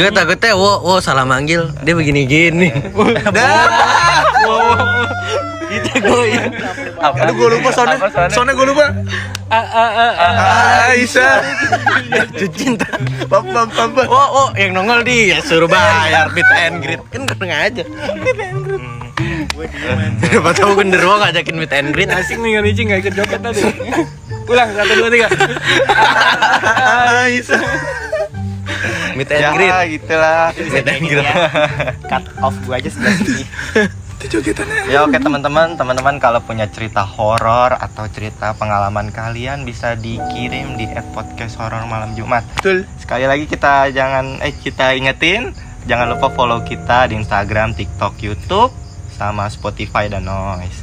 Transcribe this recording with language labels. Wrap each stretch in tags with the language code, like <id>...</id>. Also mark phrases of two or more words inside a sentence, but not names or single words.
<id>Gue takutnya wo salah manggil. Dia begini-gini. Gitu gue ya. Aduh, gue lupa soalnya. Soalnya gue lupa. Aisyah. Cinta. Pam. Oh, yang nongol dia suruh bayar</id> <en>meet and greet.</en> <id>Kan gue aja.</id> <en>Meet and greet.</en> <id>Siapa tahu genderuwo ngajakin</id> <en>meet and greet.</en> <id>Asik nih Ngalici nggak ikut joget tadi. Ulang 1 2 3. Aisyah.</id> <en>Meet and greet.</en> <id>Ya, gitulah.</id> <en>Meet and greet. Cut off</en> <id>gua aja sebelah sini. Ya oke teman-teman kalau punya cerita horor atau cerita pengalaman kalian bisa dikirim di @podcast_horor malam Jumat. Betul. Sekali lagi kita ingetin jangan lupa follow kita di Instagram, TikTok, YouTube sama Spotify dan Noise.</id>